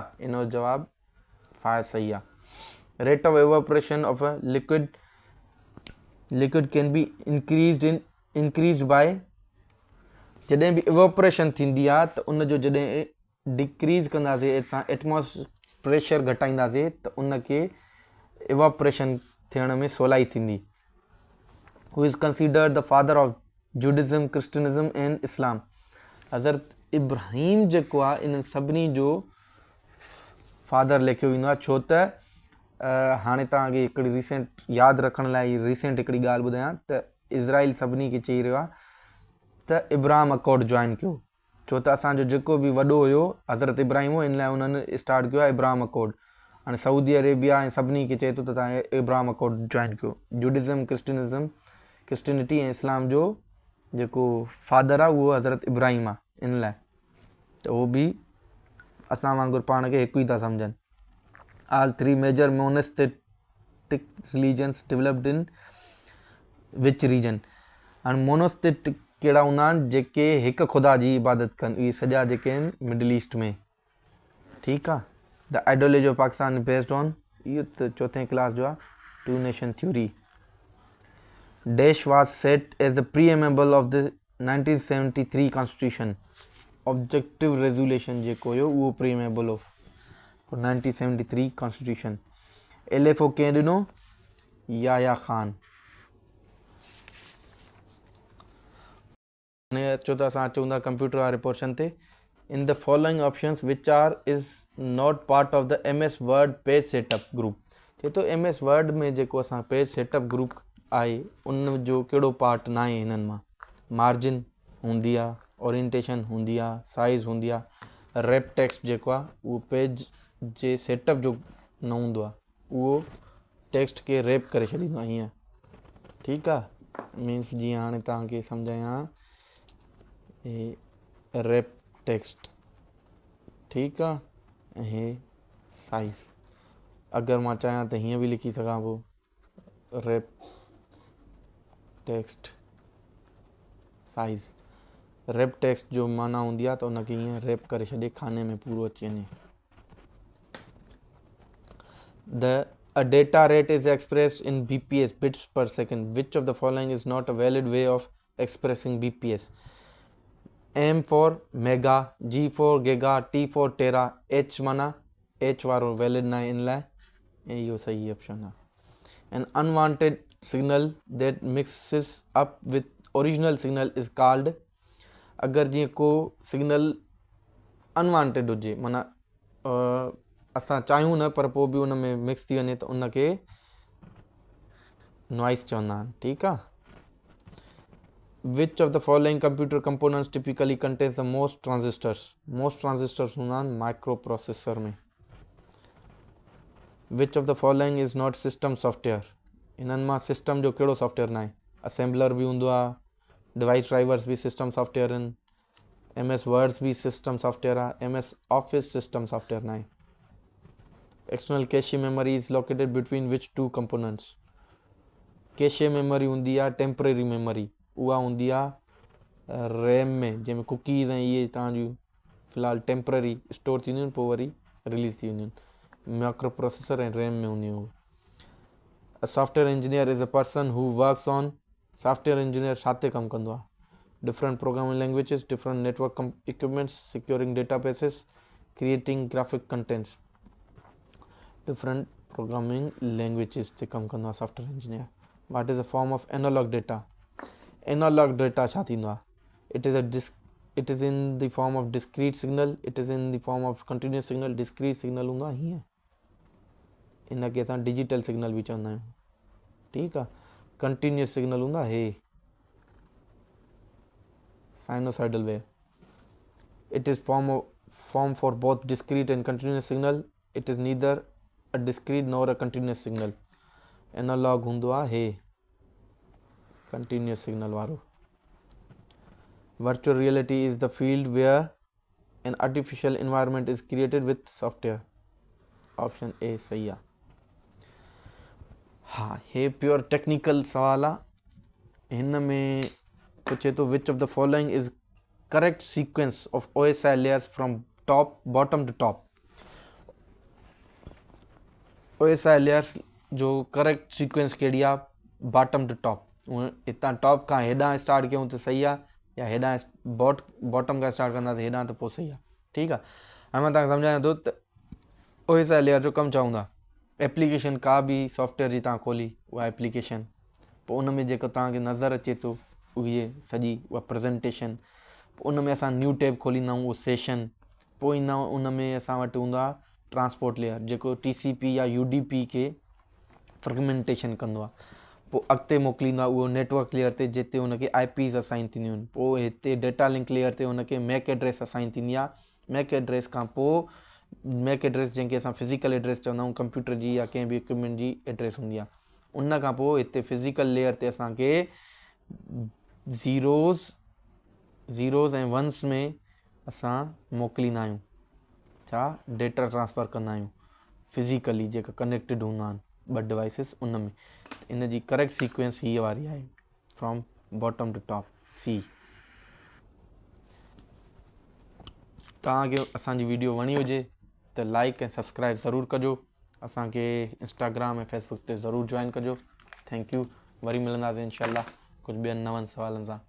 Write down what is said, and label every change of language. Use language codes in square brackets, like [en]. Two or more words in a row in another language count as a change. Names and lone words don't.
[sd] इन जो जवाबु 5 सही आहे। [en] rate of evaporation of a liquid can be increased by, [sd] जॾहिं बि एवोपरेशन थींदी आहे त उन जो जॾहिं डिक्रीज़ कंदासीं असां [en] atmosphere pressure [sd] घटाईंदासीं त उनखे एवोपरेशन थियण में सवलाई थींदी। [en] who is considered the father of Judaism, Christianism and Islam? [sd] हज़रत इब्राहिम जेको आहे इन सभिनी जो फादर लिखियो वेंदो आहे, छो त हाणे तव्हांखे हिकिड़ी रिसेंट यादि रखण लाइ रिसेंट हिकिड़ी ॻाल्हि ॿुधायां त इज़राइल सभिनी खे चई रहियो आहे त इब्राहिम अकॉर्ड जॉइन कयो, छो त असांजो जेको बि वॾो हुयो हज़रत इब्राहिम हो, इन लाइ उन्हनि स्टार्ट कयो आहे इब्राहिम अकॉर्ड। हाणे सऊदी अरेबिया ऐं सभिनी खे चए थो त तव्हां इब्राहिम अकॉर्ड जॉइन कयो। जुडिज़म क्रिस्टिनिटी ऐं इस्लाम जो जेको फादर आहे उहो हज़रत इब्राहिम आहे, इन लाइ त उहो बि असां वांगुरु पाण खे हिकु ई था सम्झनि। [en] All three major monotheistic religions developed in which region? And monotheistic [sd] कहिड़ा हूंदा आहिनि जेके हिकु ख़ुदा जी इबादत कनि, इहे सॼा जेके आहिनि मिडल ईस्ट में, ठीकु आहे। [en] the ideology of Pakistan based on, [sd] इहो त चौथे क्लास जो आहे, [en] two nation theory. dash was set as the preamble of the 1973 constitution. objective resolution [sd] जेको हुयो उहो [en] preamble of 1973 constitution. [sd] LFO कंहिं ॾिनो? याया ख़ान। हाणे अचो त असां अचूं था कंप्यूटर वारे पोर्शन ते। [en] in the following options which are is not part of the MS Word page setup group. [sd] चए थो MS वर्ड में जेको असां [en] page setup group [sd] आहे उन जो कहिड़ो पार्ट न आहे हिननि मां? मार्जिन हूंदी आहे, ओरिएंटेशन हूंदी आहे, साइज़ हूंदी आहे। [en] wrap text [sd] जेको आहे उहो पेज जे सेटअप जो न हूंदो आहे, उहो टेक्स्ट खे रैप करे छॾींदो आहे हीअं, ठीकु आहे। मीन्स जीअं हाणे तव्हांखे सम्झायां, [en] wrap text, [sd] ठीकु आहे, ऐं हे साइज़। अगरि मां चाहियां त हीअं बि लिखी सघां पोइ [en] wrap text size. wrap text [sd] जो माना हूंदी आहे त उनखे हीअं रैप करे छॾे, खाने में पूरो अची वञे। [en] A data rate is expressed in BPS, bits per second. Which of the following is not a valid way of expressing BPS? M for mega, G for giga, T for tera, [sd] H माना H वारो वैलिड न आहे इन लाइ, ऐं इहो सही ऑप्शन आहे। [en] An unwanted signal that mixes up with original signal is called। [sd] अगरि जीअं को सिग्नल अनवांटेड हुजे, माना असां चाहियूं न पर पोइ बि उन में मिक्स थी वञे त उनखे नॉइस चवंदा आहिनि, ठीकु आहे। [en] which of the following computer components typically contains the most transistors. most transistors [sd] हूंदा आहिनि [en] microprocessor में। which of the following is not system software। [sd] हिननि मां सिस्टम जो कहिड़ो सॉफ्टवेयर न आहे? असेंबलर बि हूंदो आहे, [en] device drivers [sd] भी [en] system software [sd] आहिनि, MS वर्ड्स भी [en] system software [sd] आहे, [en] MS Office system software [sd] न आहे। [en] external cache memory is located between which two components. cache memory [sd] हूंदी आहे [en] temporary memory, [sd] उहा हूंदी आहे रैम में, जंहिंमें कुकीज़ ऐं इहे तव्हांजूं फ़िलहालु [en] temporary store [sd] थींदियूं आहिनि, पोइ वरी रिलीज़ थी वेंदियूं आहिनि। [en] micro processor [sd] ऐं रैम में हूंदियूं। [en] a software engineer is a person who works on. software engineer [sd] छा ते कमु कंदो आहे? [en] different programming languages, different network equipments, securing databases, creating graphic contents. different programming languages [sd] ते कमु कंदो आहे [en] software engineer. what is a form of analog data? analog data [sd] छा थींदो आहे? [en] it is in the form of discrete signal, it is in the form of continuous signal. discrete signal [sd] हूंदो आहे हीअं, इनखे असां [en] digital signal [sd] बि चवंदा आहियूं, ठीकु आहे। [en] continuous signal [sd] हूंदा हे [en] sinusoidal wave. it is form for both discrete and continuous signal. it is neither a discrete nor a continuous signal. [sd] एनालॉग हूंदो आहे हे [en] continuous signal [sd] वारो। [en] virtual reality is the field where an artificial environment is created with software. option A [sd] सही आहे। हाँ, हे [en] pure technical [sd] सवाल आहे। हिन में पुछे थो [en] which of the following is correct sequence of OSI layers from top bottom to top. OSI layers [sd] जो [en] correct sequence [sd] कहिड़ी आहे? [en] bottom to top. [sd] हितां टॉप खां हेॾां स्टार्ट कयूं त सही आहे, या हेॾां बॉटम खां स्टार्ट कंदा त हेॾां त पोइ सही आहे, ठीकु आहे। हाणे मां तव्हांखे सम्झायां थो त [en] OSI layer [sd] जो कमु चवंदा। एप्लीकेशन का बि सॉफ्टवेयर जी तव्हां खोली उहा एप्लीकेशन, पोइ उन में जेको तव्हांखे नज़र अचे थो उहे सॼी उहा प्रेज़ेंटेशन, पोइ उन में असां [en] new tab [sd] खोलींदा आहियूं उहो सेशन, पोइ ईंदा उन में असां वटि हूंदा [en] transport layer [sd] जेको TCP या UDP के फ्रेगमेंटेशन कंदो आहे, पोइ अॻिते मोकिलींदो आहे उहो [en] network layer [sd] ते जिते हुनखे IPs असाइन थींदियूं आहिनि, पोइ हिते [en] data link layer [sd] ते हुनखे [en] MAC address assign [sd] थींदी आहे। [en] MAC address [sd] खां पोइ [en] MAC address [sd] जंहिंखे असां [en] physical address [sd] चवंदा आहियूं, कंप्यूटर जी या कंहिं बि इक्विपमेंट जी एड्रेस हूंदी आहे। उन खां पोइ हिते [en] physical layer [sd] ते असांखे ज़ीरोज़ ऐं वंस में असां मोकिलींदा आहियूं, छा [en] data transfer [sd] कंदा आहियूं फिज़िकली जेका कनेक्टेड हूंदा आहिनि ॿ डिवाइसिस उन में। इन जी करेक्ट सीक्वेंस हीअ वारी आहे, [en] from bottom to top C. [sd] तव्हांखे असांजी वीडियो वणी हुजे त लाइक ऐं सब्सक्राइब ज़रूरु कजो, असांखे इंस्टाग्राम ऐं फेसबुक ते ज़रूरु जॉइन कजो। [en] thank you. [sd] वरी मिलंदासीं इंशाल्लाह कुझु ॿियनि नवनि सवालनि सां।